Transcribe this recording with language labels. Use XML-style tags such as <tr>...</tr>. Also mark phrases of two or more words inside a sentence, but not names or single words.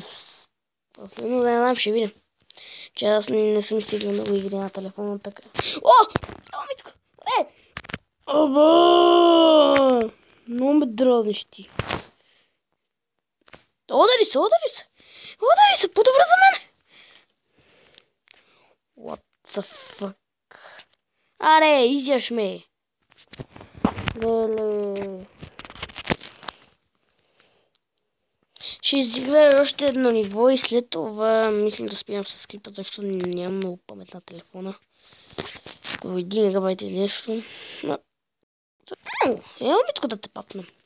<bg>Но да не знам, ще видим. Че аз не съм стигнал много игри на телефона, така. Митко! Оба! Много ме дразниш ти. Удари се, по-добре за мен!</bg> <en>What the fuck?</en> <bg>Аре, изяш ме! Леле! Ще изиграя още едно ниво и след това мислим да спирам с клипа, защото нямам много памет на телефона. До 1 мегабайт или нещо. Ево ми тук да те папна.</bg>